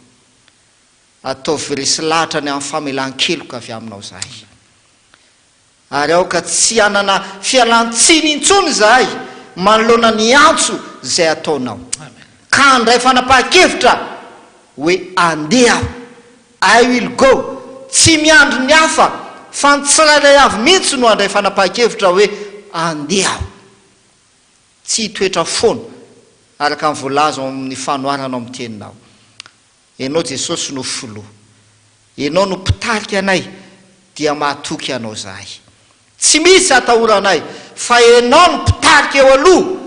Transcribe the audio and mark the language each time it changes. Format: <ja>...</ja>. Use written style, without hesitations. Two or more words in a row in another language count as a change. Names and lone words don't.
<mg>ataovy resy lahatra ny amin'ny famelan-keloka avy aminao zahay ary aoka tsy anana fialan-tsiny intsony zahay manoloana ny antso zay ataonao ka andray fanapahan-kevitra hoe andeha</mg> <en>I will go</en> <mg>tsy miandro ny hafa fa ny tsirairay avy mihitsy no andray fanapahan-kevitra hoe andeha tsy toetra foana araka ny voalaza amin'ny fanoaranao amin'ny teninao ianao Jesosy no filoha ianao no mpitarika anay dia mahatoky anao zahay tsy misy atahoranay fa ianao no mpitarika eo aloha</mg>